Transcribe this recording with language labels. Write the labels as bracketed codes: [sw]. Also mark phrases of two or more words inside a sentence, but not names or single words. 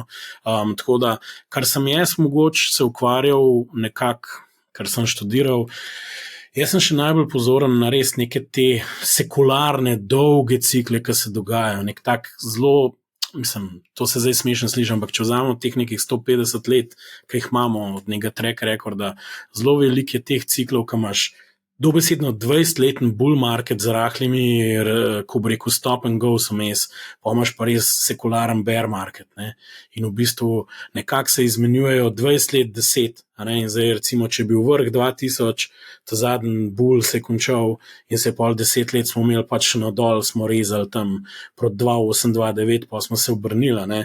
[sl] Tako da, kar sem jaz mogoče se ukvarjal nekako, kar sem študiral, jaz sem še najbolj pozoren na res neke te sekularne, dolge cikle, ki se dogajajo. Nek tak zelo, mislim, to se zdaj smešno sliši, ampak če vzamemo teh nekih 150 let, ki jih imamo od nekega [en] track recorda, [sl] zelo veliko je teh ciklov, ki imaš dobesedno 20-letni [en] bull market [sl] z rahlimi, ko bi rekel [en] stop and go [sl] vmes, pa imaš pa res sekularen [en] bear market. [sl] In v bistvu nekako se izmenjujejo 20 let, 10. In zdaj recimo, če je bil vrh 2000, ta zadnji bull se je končal in se je pol 10 let smo imeli pač nadol, smo rezali tam proti 2008, 2009, pa smo se obrnili.